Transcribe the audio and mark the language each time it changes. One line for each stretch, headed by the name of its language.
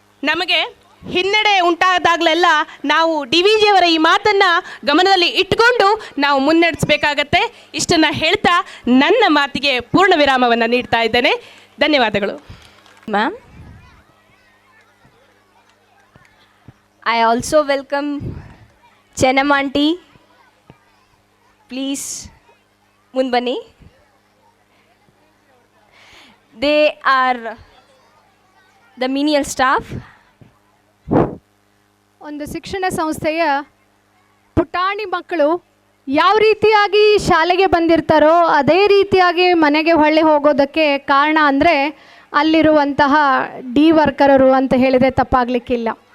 Kannada: ನಮಗೆ ಹಿನ್ನಡೆ ಉಂಟಾದಾಗಲೆಲ್ಲ ನಾವು ಡಿ ವಿ ಜಿಯವರ ಈ ಮಾತನ್ನು ಗಮನದಲ್ಲಿ ಇಟ್ಕೊಂಡು ನಾವು ಮುನ್ನಡೆಸಬೇಕಾಗತ್ತೆ. ಇಷ್ಟನ್ನು ಹೇಳ್ತಾ ನನ್ನ ಮಾತಿಗೆ ಪೂರ್ಣ ವಿರಾಮವನ್ನು ನೀಡ್ತಾ ಇದ್ದೇನೆ. ಧನ್ಯವಾದಗಳು. Ma'am,
English: I also welcome Chenam aunty. Please,
Kannada: ಮುಂದ್ಬನ್ನಿ.
English: They are the menial staff.
Kannada: ಒಂದು ಶಿಕ್ಷಣ ಸಂಸ್ಥೆಯ ಪುಟಾಣಿ ಮಕ್ಕಳು ಯಾವ ರೀತಿಯಾಗಿ ಶಾಲೆಗೆ ಬಂದಿರ್ತಾರೋ ಅದೇ ರೀತಿಯಾಗಿ ಮನೆಗೆ ಹೊಳ್ಳಿ ಹೋಗೋದಕ್ಕೆ ಕಾರಣ ಅಂದರೆ ಅಲ್ಲಿರುವಂತಹ ಡಿ ವರ್ಕರರು ಅಂತ ಹೇಳಿದರೆ ತಪ್ಪಾಗಲಿಕ್ಕಿಲ್ಲ.